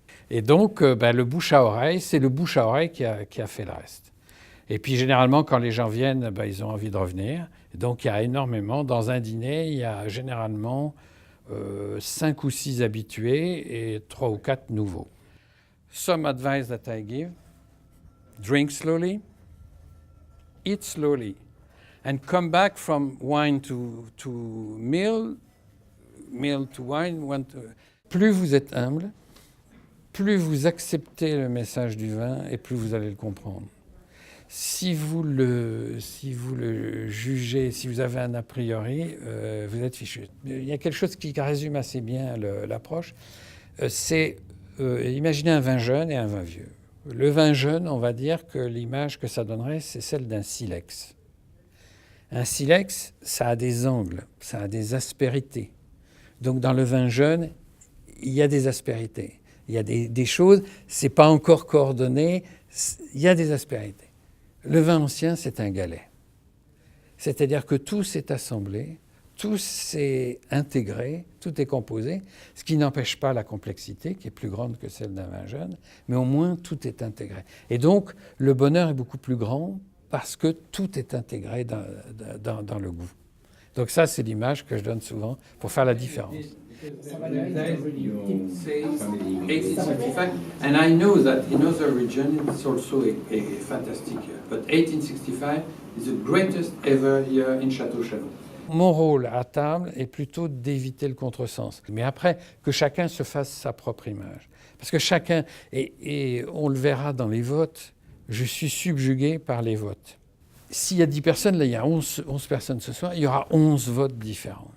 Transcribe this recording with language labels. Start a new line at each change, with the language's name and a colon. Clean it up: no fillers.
French: Et donc le bouche à oreille, c'est le bouche à oreille qui a fait le reste. Et puis généralement, quand les gens viennent, ils ont envie de revenir. Et donc il y a énormément. Dans un dîner, il y a généralement 5 ou 6 habitués et 3 ou 4 nouveaux.
English: Some advice that I give: drink slowly, eat slowly, and come back from wine to meal to wine.
French: Plus vous êtes humble, plus vous acceptez le message du vin et plus vous allez le comprendre. Si vous le jugez, si vous avez un a priori, vous êtes fichu. Il y a quelque chose qui résume assez bien l'approche. C'est imaginer un vin jeune et un vin vieux. Le vin jeune, on va dire que l'image que ça donnerait, c'est celle d'un silex. Un silex, ça a des angles, ça a des aspérités. Donc dans le vin jeune, il y a des aspérités. Il y a des choses, c'est pas encore coordonné, il y a des aspérités. Le vin ancien, c'est un galet. C'est-à-dire que tout s'est assemblé, tout s'est intégré, tout est composé, ce qui n'empêche pas la complexité, qui est plus grande que celle d'un vin jeune, mais au moins tout est intégré. Et donc, le bonheur est beaucoup plus grand parce que tout est intégré dans le goût. Donc ça, c'est l'image que je donne souvent pour faire la différence.
English: You say 1865, and I know that in other regions it's also a fantastic year. But 1865 is the greatest ever year in Château Chalon.
French: Mon rôle à table est plutôt d'éviter le contresens. Mais après, que chacun se fasse sa propre image. Parce que chacun, et on le verra dans les votes, je suis subjugué par les votes. S'il y a 10 personnes, là il y a 11 personnes ce soir, il y aura 11 votes différents.